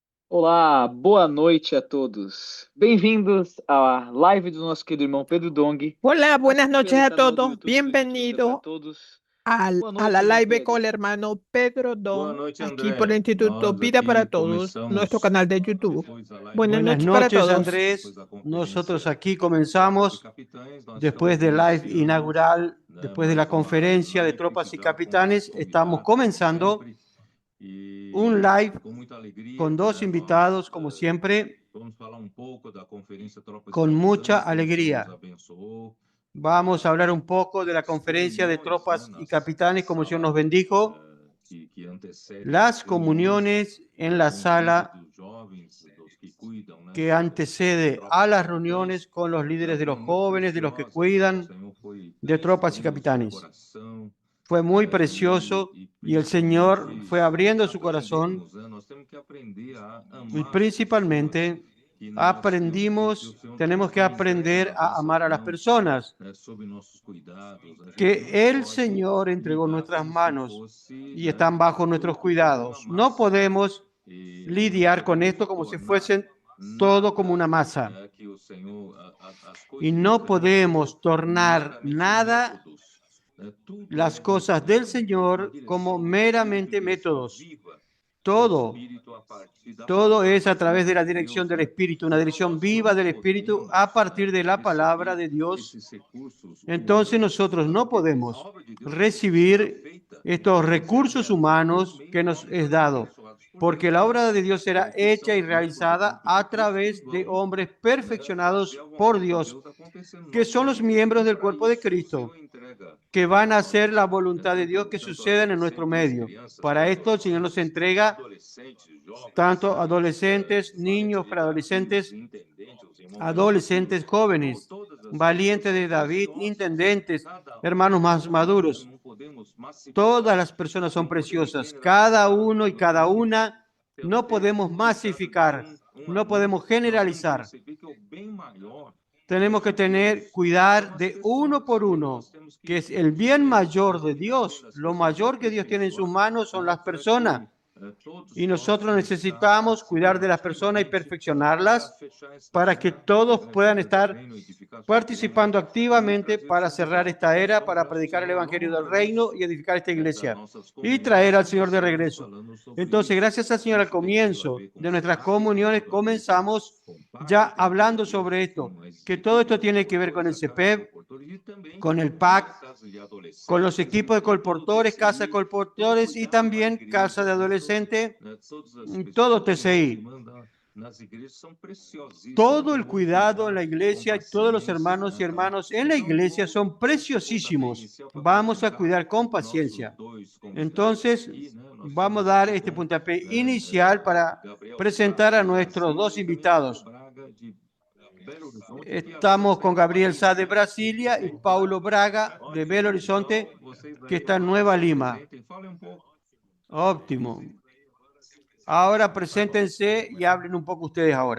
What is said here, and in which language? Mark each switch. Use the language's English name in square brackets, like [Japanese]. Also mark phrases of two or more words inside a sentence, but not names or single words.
[Portuguese] Olá, boa noite a todos. Bem-vindos à live do nosso querido irmão Pedro Dong, [Spanish] Hola, buenas [Portuguese] aqui [Spanish] noches [Portuguese] pelo [Spanish] a [Portuguese] canal do [Spanish] todos. [Portuguese] YouTube Perspectiva para [Spanish] Bienvenido [Portuguese] Todos. [Spanish] a [Portuguese] Boa [Spanish] la [Portuguese] noite, irmão [Spanish] live con [Portuguese] Pedro. [Spanish] el hermano Pedro [Portuguese] Boa [Spanish] Don, [Portuguese] noite, [Spanish] aquí por [Portuguese] André. [Spanish] el Instituto [Portuguese] Nós [Spanish] Vida para [Portuguese] aqui [Spanish] Todos, nuestro [Portuguese] começamos, [Spanish] canal de YouTube. [Portuguese] depois da live [Spanish] Buenas Buenas noches para noches, todos. Andrés. Nosotros aquí [Portuguese] Tropas [Spanish] comenzamos [Portuguese] e Capitães, nós [Spanish] después [Portuguese] estamos [Spanish] del live [Portuguese] iniciando, [Spanish] inaugural, [Portuguese] né, [Spanish] después de la [Portuguese] mais uma [Spanish] conferencia de [Portuguese] live [Spanish] tropas y [Portuguese] já com os [Spanish] capitanes. Estamos [Portuguese] convidados, como [Spanish] comenzando [Portuguese] sempre, [Spanish] un [Portuguese] e [Spanish] live [Portuguese] com muita alegria, [Spanish] con dos [Portuguese] né, [Spanish] invitados, como siempre, [Portuguese] vamos falar pouco da conferência Tropas e [Spanish] con mucha [Portuguese] Capitães, como o Senhor nos [Spanish] alegría. [Portuguese] abençoou. [Spanish] Vamos a hablar un poco de la conferencia de [Portuguese] Comunhões, né, [Spanish] tropas [Portuguese] na [Spanish] y capitanes, como el Señor nos [Portuguese] sala [Spanish] bendijo, [Portuguese] que antecede [Spanish] las [Portuguese] reuniões, [Spanish] comuniones en la [Portuguese] com os líderes [Spanish] sala [Portuguese] dos jovens, dos que cuidam, né, [Spanish] que antecede [Portuguese] tropas [Spanish] a [Portuguese] e [Spanish] las [Portuguese] capitães. [Spanish] reuniones con los líderes de los [Portuguese] Foram muito [Spanish] jóvenes, de los que [Portuguese] preciosas, né? O [Spanish] cuidan, [Portuguese] Senhor foi [Spanish] de tropas y [Portuguese] abrindo o seu [Spanish] capitanes. [Portuguese] coração, [Spanish] Fue muy precioso [Portuguese] e [Spanish] y el Señor [Portuguese] principalmente [Spanish] fue abriendo su corazón [Portuguese] aprendermos, né? Nós temos que aprender a [Spanish] y [Portuguese] amar as pessoas [Spanish] principalmente [Portuguese] que que o [Spanish] aprendimos, [Portuguese] Senhor [Spanish] tenemos que [Portuguese] entrega [Spanish] aprender [Portuguese] nas [Spanish] a [Portuguese] nossas [Spanish] amar a las [Portuguese] mãos, [Spanish] personas [Portuguese] né? Sob nossos cuidados. A gente não [Spanish] que el [Portuguese] pode [Spanish] Señor entregó en [Portuguese] lidar [Spanish] nuestras [Portuguese] como se [Spanish] manos [Portuguese] fosse, [Spanish] y [Portuguese] né, [Spanish] están bajo nuestros [Portuguese] tudo como uma [Spanish] cuidados. No [Portuguese] massa. [Spanish] podemos [Portuguese] E não [Spanish] lidiar con [Portuguese] podemos [Spanish] esto como si [Portuguese] tornar [Spanish] fuesen todo como [Portuguese] nada, [Spanish] una masa. [Portuguese] né, que o Senhor, as [Spanish] Y [Portuguese] coisas do [Spanish] no [Portuguese] Senhor [Spanish] podemos tornar [Portuguese] meramente [Spanish] nada [Portuguese] métodos, né? Tudo [Spanish] las [Portuguese] é [Spanish] cosas del [Portuguese] direção, uma [Spanish] Señor como [Portuguese] direção do Espírito e [Spanish] meramente [Portuguese] direção [Spanish] métodos. [Portuguese] viva do [Spanish] Todo, [Portuguese] Espírito a partir da [Spanish] todo es [Portuguese] palavra [Spanish] a través de [Portuguese] viva [Spanish] la [Portuguese] de [Spanish] dirección [Portuguese] Deus, [Spanish] del [Portuguese] né? [Spanish] Espíritu, una [Portuguese] Então [Spanish] dirección [Portuguese] nós [Spanish] viva [Portuguese] não [Spanish] del Espíritu a [Portuguese] podemos [Spanish] partir de la palabra [Portuguese] receber [Spanish] de Dios. [Portuguese] esses recursos [Spanish] Entonces [Portuguese] humanos, [Spanish] nosotros [Portuguese] né? [Spanish] no [Portuguese] Porque a [Spanish] podemos [Portuguese] obra de Deus não pode ser [Spanish] recibir [Portuguese] feita [Spanish] estos [Portuguese] sem ser [Spanish] recursos [Portuguese] realizada por [Spanish] humanos [Portuguese] meio [Spanish] que [Portuguese] de [Spanish] nos [Portuguese] homens [Spanish] es dado, [Portuguese] aperfeiçoados por Deus [Spanish] porque la [Portuguese] também, [Spanish] obra de Dios será [Portuguese] que [Spanish] hecha [Portuguese] são [Spanish] y [Portuguese] filhos por [Spanish] realizada [Portuguese] dentro de [Spanish] a [Portuguese] Cristo e [Spanish] través de [Portuguese] vão, [Spanish] hombres [Portuguese] né, fazer [Spanish] perfeccionados [Portuguese] a [Spanish] por [Portuguese] vontade de [Spanish] Dios, [Portuguese] Deus acontecer nas [Spanish] que son [Portuguese] nossas [Spanish] los [Portuguese] vidas. [Spanish] miembros [Portuguese] E [Spanish] del [Portuguese] para [Spanish] cuerpo de [Portuguese] isso o [Spanish] Cristo, [Portuguese] Senhor entrega [Spanish] que van a hacer la [Portuguese] jovens, né, [Spanish] voluntad de Dios que [Portuguese] tanto [Spanish] suceda en nuestro [Portuguese] adolescentes, [Spanish] medio. [Portuguese] crianças, [Spanish] Para esto el Señor nos [Portuguese] pré-adolescentes, [Spanish] entrega [Portuguese] adolescentes, jovens, [Spanish] tanto adolescentes, [Portuguese] valentes [Spanish] niños, [Portuguese] de Davi, os [Spanish] preadolescentes, [Portuguese] intendentes, os irmãos mais maduros, [Spanish] adolescentes, jóvenes, [Portuguese] todas as pessoas [Spanish] valientes [Portuguese] são [Spanish] de David, [Portuguese] preciosas, [Spanish] intendentes, [Portuguese] cada um, [Spanish] hermanos más maduros. [Portuguese] não podemos [Spanish] Todas [Portuguese] massificar, [Spanish] las personas son [Portuguese] não podemos [Spanish] preciosas. Cada [Portuguese] generalizar [Spanish] uno y cada una [Portuguese] pelo [Spanish] no [Portuguese] tempo [Spanish] podemos [Portuguese] limitado de [Spanish] masificar, [Portuguese] um [Spanish] no [Portuguese] ali. [Spanish] podemos [Portuguese] Nós temos que [Spanish] generalizar. [Portuguese] perceber que o bem maior [Spanish] Tenemos que [Portuguese] de [Spanish] tener, [Portuguese] Deus [Spanish] cuidar [Portuguese] são as [Spanish] de uno [Portuguese] pessoas, [Spanish] por [Portuguese] e [Spanish] uno, [Portuguese] nós temos [Spanish] que [Portuguese] que [Spanish] es el bien mayor de [Portuguese] cuidar [Spanish] Dios. [Portuguese] das [Spanish] Lo [Portuguese] pessoas [Spanish] mayor que Dios tiene en sus [Portuguese] aperfeiçoadas, [Spanish] manos son [Portuguese] né, [Spanish] las [Portuguese] para [Spanish] personas. [Portuguese] que todos [Spanish] Y nosotros [Portuguese] possam estar [Spanish] necesitamos cuidar de [Portuguese] participando [Spanish] las personas y [Portuguese] ativamente para [Spanish] perfeccionarlas [Portuguese] fechar esta [Spanish] para que [Portuguese] era [Spanish] todos [Portuguese] da grande [Spanish] puedan [Portuguese] obra do [Spanish] estar [Portuguese] reino, edificação do reino [Spanish] participando [Portuguese] e [Spanish] activamente [Portuguese] trazer [Spanish] para [Portuguese] essa [Spanish] cerrar [Portuguese] igreja. [Spanish] esta era, [Portuguese] Então, [Spanish] para [Portuguese] peço ao [Spanish] predicar el [Portuguese] Senhor, [Spanish] Evangelio del [Portuguese] longa [Spanish] reino [Portuguese] vida [Spanish] y edificar esta [Portuguese] das [Spanish] iglesia [Portuguese] nossas [Spanish] y traer [Portuguese] comunhões, [Spanish] al [Portuguese] e [Spanish] Señor de [Portuguese] começamos [Spanish] regreso. [Portuguese] falando sobre [Spanish] Entonces, [Portuguese] isso. [Spanish] gracias al Señor, al [Portuguese] Isso tem tudo a [Spanish] comienzo [Portuguese] ver com [Spanish] de nuestras [Portuguese] pacto, tem [Spanish] comuniones [Portuguese] tudo a ver [Spanish] comenzamos [Portuguese] com [Spanish] ya [Portuguese] pacto, tem tudo a [Spanish] hablando [Portuguese] ver [Spanish] sobre esto, [Portuguese] com as [Spanish] que todo esto [Portuguese] equipes de [Spanish] tiene que ver con el [Portuguese] colportores, a casa de CEPEB, [Spanish] colportores, [Portuguese] e também [Spanish] con el [Portuguese] com as [Spanish] PAC, [Portuguese] casas de [Spanish] con los [Portuguese] adolescentes [Spanish] equipos de [Portuguese] e todo o [Spanish] colportores, casa de [Portuguese] TCI, todo [Spanish] colportores y [Portuguese] cuidado na [Spanish] también [Portuguese] casa igreja, [Spanish] de [Portuguese] né? [Spanish] adolescente, [Portuguese] Todas as [Spanish] todo [Portuguese] pessoas, né, que [Spanish] TCI. [Portuguese] mandam nas igrejas são preciosíssimas, [Spanish] Todo [Portuguese] né? [Spanish] el [Portuguese] Vamos [Spanish] cuidado en [Portuguese] cuidar [Spanish] la [Portuguese] com [Spanish] iglesia y todos los [Portuguese] paciência, [Spanish] hermanos y [Portuguese] né, tá? [Spanish] hermanas en la [Portuguese] Então, [Spanish] iglesia son [Portuguese] esse é o pontapé [Spanish] preciosísimos. [Portuguese] inicial para [Spanish] Vamos a [Portuguese] apresentar [Spanish] cuidar con [Portuguese] nossos [Spanish] paciencia. [Portuguese] dois convidados [Spanish] Entonces, [Portuguese] aqui, né? Nós [Spanish] vamos a [Portuguese] estamos [Spanish] dar [Portuguese] aqui [Spanish] este [Portuguese] com, [Spanish] puntapié [Portuguese] né, [Spanish] inicial para [Portuguese] Gabriel Sá [Spanish] presentar a [Portuguese] de [Spanish] nuestros dos [Portuguese] Brasília e também Paulo [Spanish] invitados. [Portuguese] Braga de Belo Horizonte, que à [Spanish] Estamos [Portuguese] noite vai [Spanish] con [Portuguese] estar lá [Spanish] Gabriel [Portuguese] em [Spanish] Sá de [Portuguese] Nova Lima. [Spanish] Brasilia y Paulo Braga de Belo [Portuguese] Ótimo. [Spanish] Horizonte, [Portuguese] Então, vocês [Spanish] que [Portuguese] daí [Spanish] está en [Portuguese] agora [Spanish] Nueva [Portuguese] se [Spanish] Lima. [Portuguese] apresentem, falem pouco. [Spanish] Óptimo. Ahora preséntense y hablen un poco ustedes ahora.